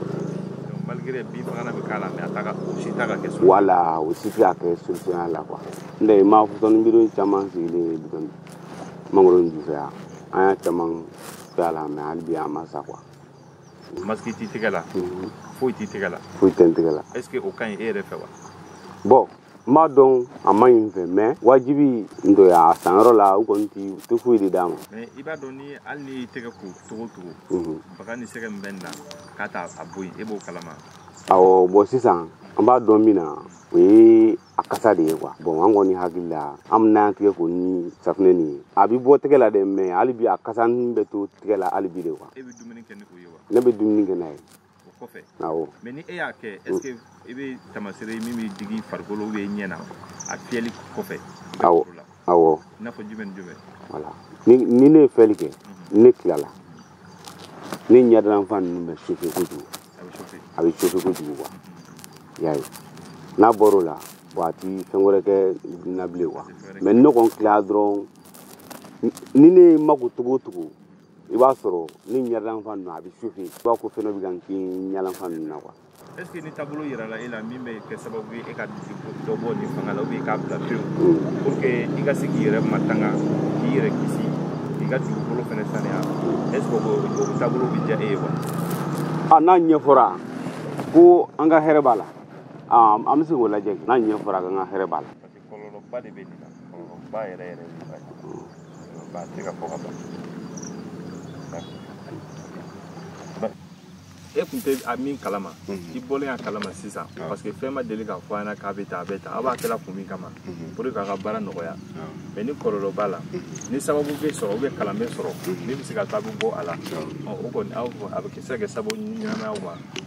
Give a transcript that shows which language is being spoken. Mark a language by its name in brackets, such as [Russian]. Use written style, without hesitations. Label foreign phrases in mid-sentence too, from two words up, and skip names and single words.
[Bambara] malgré bin fagana bɛ k'a la mais o si t'a ka kɛ voilà o si tɛ ka kɛ solution y'a la quoi n tɛ ma pɔsɔni bidon caman sigilen bitɔn mangoro ju fɛ yan an y'a caman kɛ a la mais hali bi an ma sa quoi masque t'i tɛgɛ la foyi t'i tɛgɛ la foyi tɛ n tɛgɛ la est ce que o ka ɲi e yɛrɛ fɛ wa bon n b'a dɔn a ma ɲi n fɛ mais wajibi n to a sanyɔrɔ la u kɔni tɛ foyi de d'a ma mais i b'a dɔn ni hali n'i y'i tɛgɛ ko cogo o cogo baga ni sɛgɛ min bɛ nin na k'a t'a bɔ yen e b'o kalama awɔ bon sisan an b'a dɔn min na o ye a kasa de ye quoi bon an kɔni hakili la an bɛ n'an tigɛ ko ni safunɛ nin ye a bɛ bɔ tɛgɛ la dɛ mais hali bi a kasa nin bɛ to tɛgɛ la hali bi de quoi e bɛ dumuni kɛ ni o ye wa ne bɛ dumuni kɛ n'a ye o kɔfɛ awɔ mais ni e y'a kɛ [French] est ce que [Bambara] i bɛ tamasere ye min bɛ digi farikolo [French] ou bien [Bambara] i ɲɛ na a fiyɛli kɔfɛ awɔ awɔ i n'a fɔ jumɛn ni jumɛn voilà ni ne ye fiyɛli kɛ ne tilala ne ɲɛdalanfan ninnu bɛ chauffer kojugu a bɛ chauffer kojugu quoi i y'a ye n'a bɔr'o la bon a tɛ fɛn wɛrɛ kɛ na bilen quoi mais ne kɔni tilala dɔrɔn ni ne ye n mako togo o togo i b'a sɔrɔ ne ɲɛdalanfan ninnu a bɛ chauffer i b'a ko fɛn dɔ bɛ ka n kin ɲɛdalanfan ninnu na quoi [French] est ce que [Bambara] ni taabolo yira la e la min bɛ kɛ sababu ye e ka dɔ bɔ nin fanga la [French] ou bien [Bambara] i k'a bila pewu [French] pour que [Bambara] i ka se k'i yɛrɛ matanga k'i yɛrɛ kisi i ka dugukolo fana sanuya [French] est ce que [Bambara] o taabolo bɛ diya e ye wa n'a ɲɛfɔra ko an ka hɛrɛ b'a la an bɛ se k'o lajɛ n'a ɲɛfɔra ko an ka hɛrɛ b'a la [French] parce que [Bambara] kɔlɔlɔba de bɛ nin na kɔlɔlɔba yɛrɛ yɛrɛ ba tɛ ka fɔ ka ban e tun tɛ a min kalama i bɔlen a kalama sisan [French] parce que [Bambara] fɛn ma deli k'a fɔ an ɲɛna k'a bɛ tan a bɛ tan aw b'a kɛla kun min kama [French] pour que [Bambara] k'a ka baara nɔgɔya mais ni kɔlɔlɔ b'a la ni sababu bɛ sɔrɔ [French] ou bien [Bambara] kalan bɛ sɔrɔ min bɛ se ka to a bɛ bɔ a la o kɔni a bɛ se ka kɛ sababu ɲɛnamaya ma